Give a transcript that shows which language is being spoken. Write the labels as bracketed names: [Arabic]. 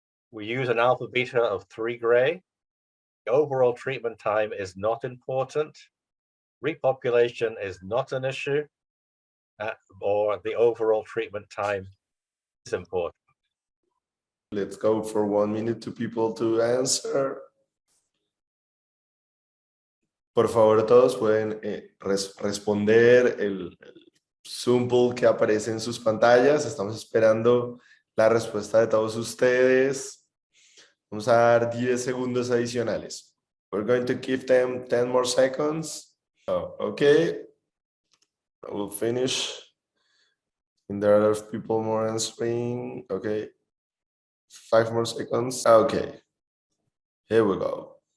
[English] We use an alpha beta of 3 gray. The overall treatment time is not important. Repopulation is not an issue, or the overall treatment time is important. Let's go for 1 minute to people to answer. [Spanish] Por favor, todos pueden responder el Zoom poll que aparece en sus pantallas. Estamos esperando la respuesta de todos ustedes. Vamos a dar 10 segundos adicionales. [English] We're going to give them 10 more seconds. Oh, okay. I will finish. And there are a lot of people more answering. Okay. 5 more seconds. Okay. Here we go.